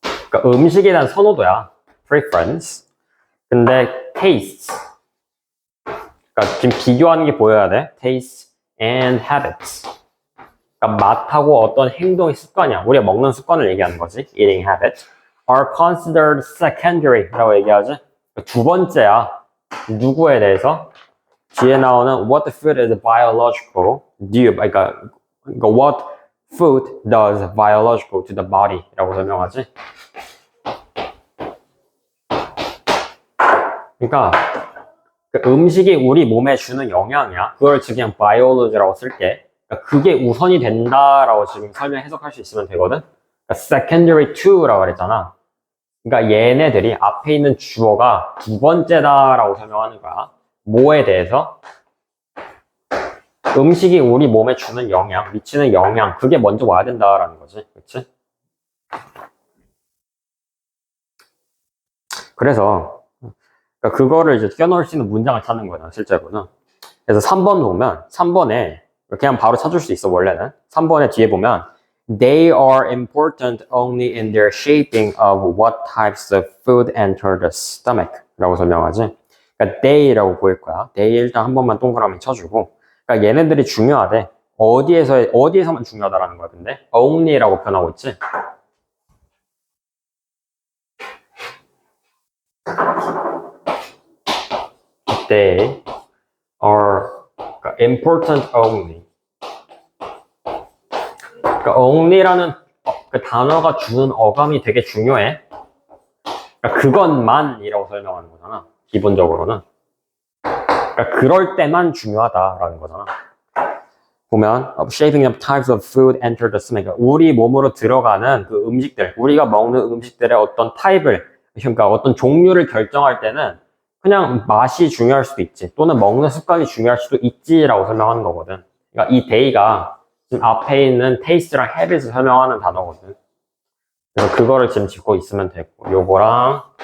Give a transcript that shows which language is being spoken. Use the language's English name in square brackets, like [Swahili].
[Korean] 그러니까 음식에 대한 선호도야. [English] preference. [Korean] 근데 [English] taste. [Korean] 그러니까 지금 비교하는 게 보여야 돼. [English] taste and habits. [Korean] 그러니까 맛하고 어떤 행동의 습관이야. 우리가 먹는 습관을 얘기하는 거지. [English] eating habits. are considered secondary라고 [Korean] 얘기하지. 두 번째야. 누구에 대해서? 뒤에 나오는 [English] what food is biological. 그러니까 what food does biological to the body라고 설명하지. [Korean] 그러니까 그 음식이 우리 몸에 주는 영향이야. 그걸 지금 그냥 biology라고 쓸게. 그러니까 그게 우선이 된다라고 지금 설명 해석할 수 있으면 되거든. 그러니까 [English] secondary to [Korean] 라고 그랬잖아. 그러니까 얘네들이 앞에 있는 주어가 두 번째다라고 설명하는 거야. 뭐에 대해서? 음식이 우리 몸에 주는 영향, 미치는 영향, 그게 먼저 와야 된다라는 거지. 그치? 그래서 그러니까 그거를 이제 껴넣을 수 있는 문장을 찾는 거야, 실제로는. 그래서 3번 보면 3번에 그냥 바로 찾을 수 있어, 원래는. 3번에 뒤에 보면 [English] They are important only in their shaping of what types of food enter the stomach 라고 설명하지. [Korean] 그러니까 they라고 보일 거야. they 일단 한 번만 동그라미 쳐주고. 그러니까 얘네들이 중요하대. 어디에서만 중요하다라는 거야, 근데. only라고 표현하고 있지. [English] They are important only. [Korean] 그러니까 only라는 그 단어가 주는 어감이 되게 중요해. 그러니까 그것만이라고 설명하는 거잖아. 기본적으로는. 그러니까 그럴 때만 중요하다라는 거잖아. 보면 [English] shaping up types of food enter the stomach. [Korean] 우리 몸으로 들어가는 그 음식들, 우리가 먹는 음식들의 어떤 타입을, 그러니까 어떤 종류를 결정할 때는 그냥 맛이 중요할 수도 있지. 또는 먹는 습관이 중요할 수도 있지라고 설명하는 거거든. 그러니까 이 day가 지금 앞에 있는 taste랑 habit을 설명하는 단어거든. 그래서 그거를 지금 짚고 있으면 되고, 요거랑